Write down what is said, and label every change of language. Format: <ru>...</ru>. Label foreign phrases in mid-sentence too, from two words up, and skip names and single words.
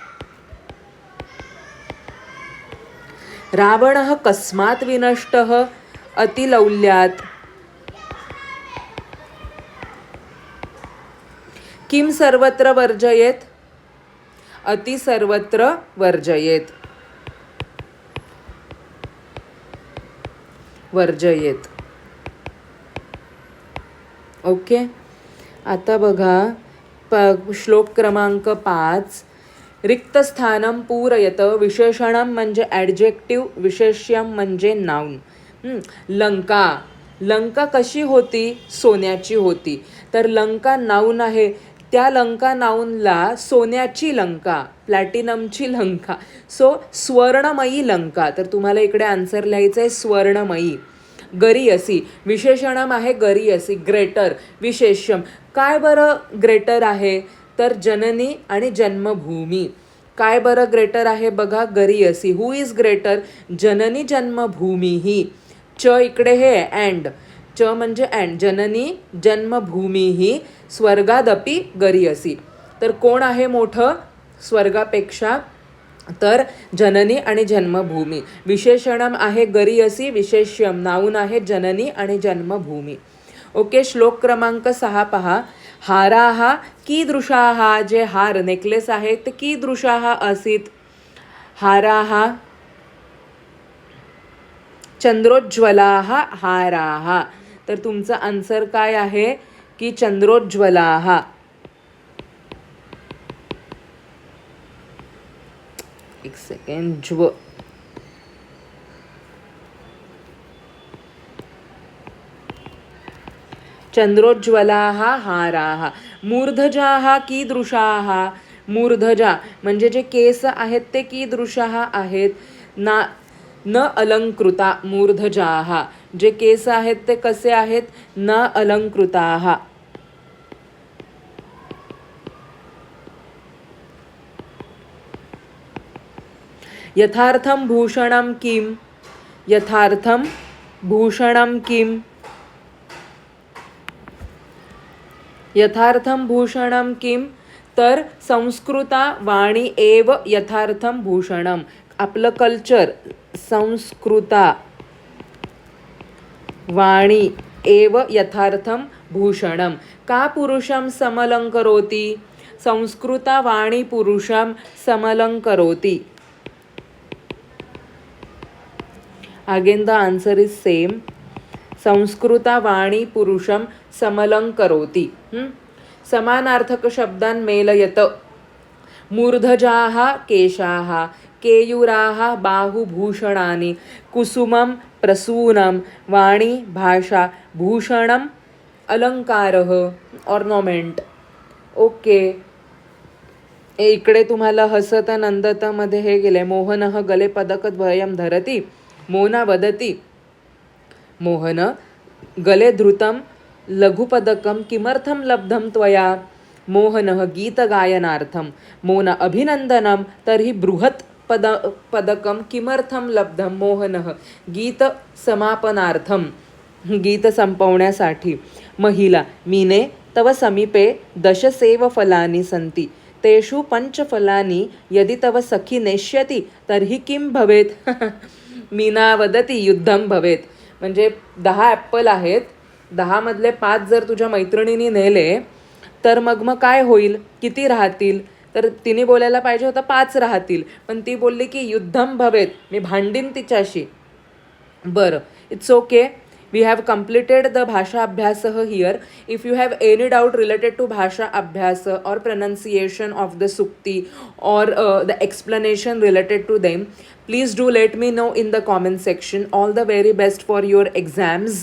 <sa>रावणः कस्मात विनष्टः अतिलौल्यात. किम सर्वत्र वर्जयेत. अति सर्वत्र वर्जयेत. वर्जयेत.</sa> <mr>ओके. आता बघा श्लोक क्रमांक 5.</mr> <sa>रिक्तस्थानं पूरयत.</sa> <mr>विशेषणं म्हणजे ॲडजेक्टिव्ह, विशेष्यम म्हणजे नाऊन. लंका. लंका कशी होती? सोन्याची होती. तर लंका नाऊन आहे. त्या लंका नाऊनला सोन्याची लंका, प्लॅटिनमची लंका, सो स्वर्णमयी लंका. तर तुम्हाला इकडे आन्सर लिहायचं आहे स्वर्णमयी. गरीयसी. विशेषणम आहे गरीयसी, ग्रेटर. विशेष्यम काय बरं ग्रेटर आहे? तर जननी आणि जन्मभूमी. काय बरं ग्रेटर आहे बघा? गरीयसी.</mr> <en>who is greater?</en> <mr>जननी जन्मभूमी ही. च इकडे हे अँड. च म्हणजे अँड.</mr> <sa>जननी जन्मभूमी ही स्वर्गादपि गरीयसी.</sa> <mr>तर कोण आहे मोठं स्वर्गापेक्षा? तर जननी आणि जन्मभूमी. विशेषणम आहे गरीयसी, विशेष्यम नाऊन आहे जननी आणि जन्मभूमी. ओके. श्लोक क्रमांक 6 पहा.</mr> <sa>हाराः कीदृशाः.</sa> <mr>जे हार नेकलेस आहेत ते</mr> <sa>कीदृशाः आसीत? हाराः चंद्रोज्ज्वलाः हाराः.</sa> <mr>तर तुमचा आन्सर काय आहे की चंद्रोज्ज्वलाः. एक सेकंड.</mr> <sa>चंद्रोज्ज्वलाः हाराः. मूर्धजाः कीदृशाः.</sa> <mr>मूर्धजा म्हणजे जे केस आहेत ते कीदृशाः आहेत?</mr> <sa>न अलंकृता.</sa> <mr>मूर्धजाः जे केस आहेत ते कसे आहेत?</mr> <sa>न अलंकृताः. यथार्थं भूषणं किं. यथार्थं भूषणं किं. यथार्थं भूषणं किं. तर संस्कृता वाणी एव यथार्थं भूषणं.</sa> <mr>आपलं कल्चर.</mr> <sa>संस्कृता वाणी एव यथार्थं भूषणं. का पुरुषं समलंकरोति? संस्कृता वाणी पुरुषं समलंकरोति.</sa> <en>again the answer is same.</en> <sa>संस्कृता वाणी पुरुषं समलंकरोति. समानार्थक शब्दान् मेलयत. मूर्धजाः केशाः, केयूराः बाहुभूषणानि, कुसुमं प्रसूनं, वाणी भाषा, भूषणम अलंकारः ऑर्नामेंट. ओके.</sa> <mr>इकडे तुम्हाला हसत नंदत मध्ये हे गेले.</mr> <sa>मोहनः गले पदकद्वयं धरति. मोना वदति. मोहन गले धृतं लघुपदकं किमर्थं लब्धं त्वया? मोहनः गीतगायनार्थं. मोना अभिनंदनं तर्हि बृहत् पदकं किमर्थं लब्धं? मोहनः गीतसमापनार्थं.</sa> <mr>गीत संपवण्यासाठी.</mr> <sa>महिला मीने तव समीपे 10 सेवफलानि सन्ति. तेषु 5 फलानि यदि तव सखी नेष्यति तर्हि किं भवेत्? मीना वदति युद्धं भवेत्.</sa> <mr>म्हणजे 10 ॲपल आहेत. 10 मधले 5 जर तुझ्या मैत्रिणीने नेले तर मग काय होईल? किती राहतील? तर तिने बोलायला पाहिजे होतं 5 राहतील, पण ती बोलली की</mr> <sa>युद्धम भवेत,</sa> <mr>मी भांडीन तिच्याशी. बरं,</mr> <en>it's okay. We have completed the Bhasha Abhyasa here. If you have any doubt related to Bhasha Abhyasa or pronunciation of the Sukti or the explanation related to them, please do let me know in the comment section. All the very best for your exams.</en>